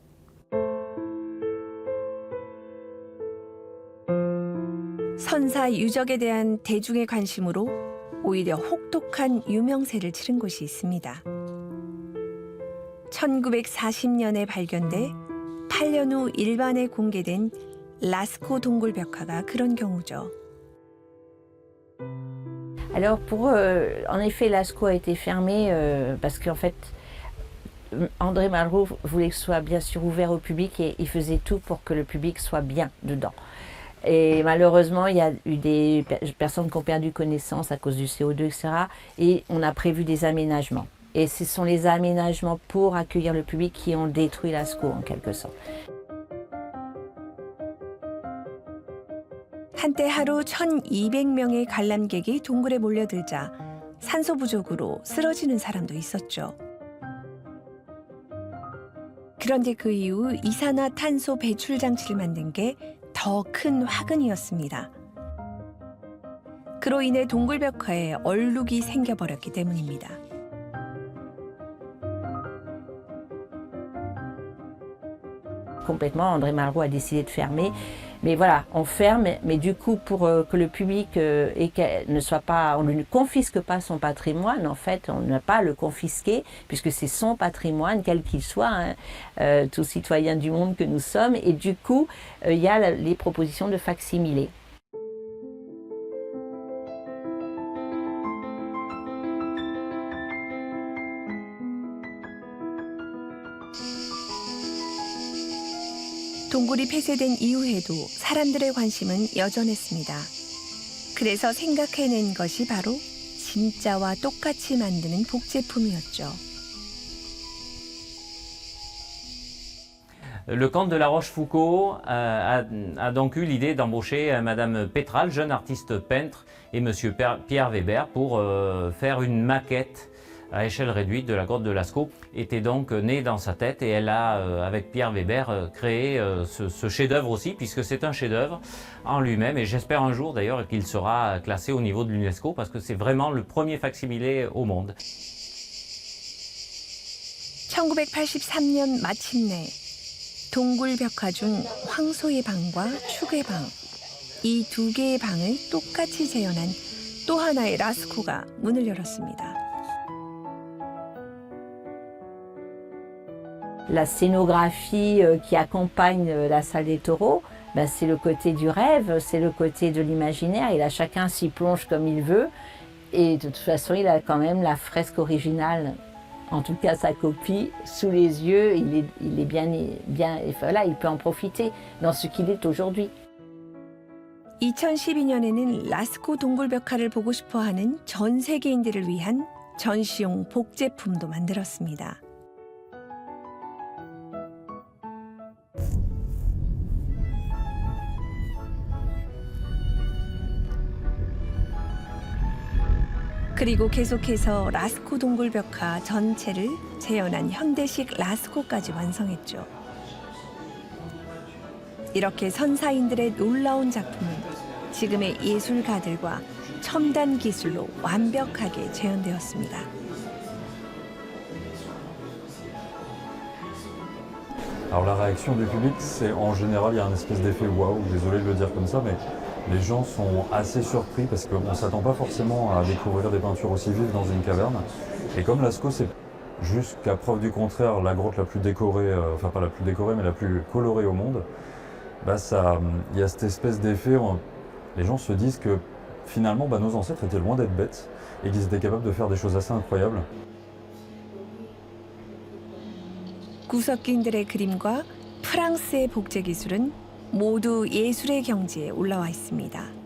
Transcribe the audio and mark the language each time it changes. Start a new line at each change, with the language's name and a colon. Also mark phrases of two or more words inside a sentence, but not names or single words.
Korean: 선사 유적에 대한 대중의 관심으로 오히려 혹독한 유명세를 치른 곳이 있습니다. 1940년에 발견돼 8년 후 일반에 공개된 라스코 동굴 벽화가 그런 경우죠.
French: Alors en effet, Lascaux a été fermé parce qu'en fait, André Malraux voulait que ce soit bien sûr ouvert au public et il faisait tout pour que le public soit bien dedans. Et malheureusement, il y a eu des personnes qui ont perdu connaissance à cause du CO2, etc. Et on a prévu des aménagements. Et ce sont les aménagements pour accueillir le public qui ont détruit Lascaux en quelque sorte.
Korean: 한때 하루 1,200명의 관람객이 동굴에 몰려들자 산소 부족으로 쓰러지는 사람도 있었죠. 그런데 그 이후 이산화탄소 배출 장치를 만든 게 더 큰 화근이었습니다. 그로 인해 동굴 벽화에 얼룩이 생겨버렸기 때문입니다.
French: Complètement, André Malraux a décidé de fermer. Mais voilà, on ferme, mais du coup, pour que le public ne soit pas, on ne confisque pas son patrimoine, en fait, on n'a pas à le confisquer, puisque c'est son patrimoine, quel qu'il soit, hein, tous citoyens du monde que nous sommes. Et du coup, il y a les propositions de facsimilé.
Korean: 동굴이 폐쇄된 이후에도 사람들의 관심은 여전했습니다. 그래서 생각해낸 것이 바로 진짜와 똑같이 만드는 복제품이었죠.
French: Le comte de la Rochefoucauld a donc eu l'idée d'embaucher Madame Pétral, jeune artiste peintre, et Monsieur Pierre Weber pour faire une maquette à échelle réduite de la grotte de Lascaux. Était donc née dans sa tête et elle a, avec Pierre Weber, créé ce chef-d'œuvre aussi, puisque c'est un chef-d'œuvre en lui-même. Et j'espère un jour d'ailleurs qu'il sera classé au niveau de l'UNESCO, parce que c'est vraiment le premier facsimilé au monde.
Korean: 1983년 마침내 동굴 벽화 중 황소의 방과 축의 방, 이 두 개의 방을 똑같이 재현한 또 하나의 라스코가 문을 열었습니다.
French: La scénographie qui accompagne la salle des taureaux, ben c'est le côté du rêve, c'est le côté de l'imaginaire, et là chacun s'y plonge comme il veut, et de toute façon il a quand même la fresque originale, en tout cas sa copie, sous les yeux, il est bien, voilà, il peut en profiter dans ce qu'il est aujourd'hui.
Korean: 2012년에는 라스코 동굴벽화를 보고 싶어하는 전 세계인들을 위한 전시용 복제품도 만들었습니다. 그리고 계속해서 라스코 동굴벽화 전체를 재현한 현대식 라스코까지 완성했죠. 이렇게 선사인들의 놀라운 작품은 지금의 예술가들과 첨단 기술로 완벽하게 재현되었습니다.
French: Alors la réaction du public, c'est en général, il y a un espèce d'effet waouh, désolé de le dire comme ça, mais les gens sont assez surpris parce qu'on ne s'attend pas forcément à découvrir des peintures aussi vives dans une caverne. Et comme Lascaux, c'est jusqu'à preuve du contraire la grotte la plus décorée, enfin pas la plus décorée, mais la plus colorée au monde, bah il y a cette espèce d'effet, les gens se disent que finalement nos ancêtres étaient loin d'être bêtes et qu'ils étaient capables de faire des choses assez incroyables.
Korean: 구석기인들의 그림과 프랑스의 복제 기술은 모두 예술의 경지에 올라와 있습니다.